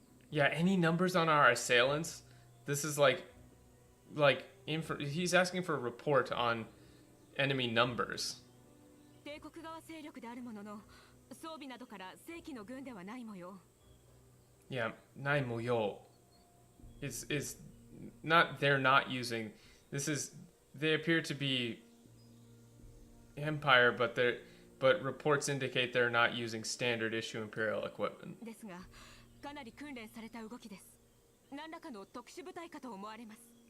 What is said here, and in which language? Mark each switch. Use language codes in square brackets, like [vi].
[en] Yeah, any numbers on our assailants? This is he's asking for a report on enemy numbers. [ja] 帝国側勢力であるものの、装備などから正規の軍ではない模様。 [en] Yeah, [ja] ない模様 [en] is not, they're not using, they appear to be Empire, but reports indicate they're not using standard issue Imperial equipment. [ja] ですが、かなり訓練された動きです。何らかの特殊部隊かと思われます。